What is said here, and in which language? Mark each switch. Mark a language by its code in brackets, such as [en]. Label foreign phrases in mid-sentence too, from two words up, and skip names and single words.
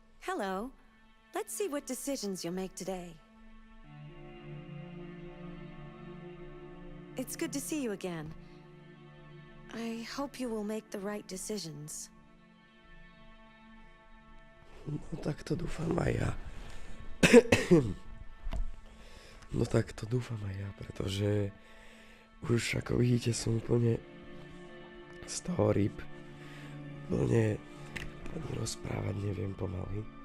[en] Hello. Let's see what decisions you'll make today. It's good to see you again. I hope you will make the right decisions. [sk] No tak to dúfam aj ja. No tak to dúfam aj ja, pretože už ako vidíte som úplne z toho rýb. Úplne ani rozprávať neviem pomaly.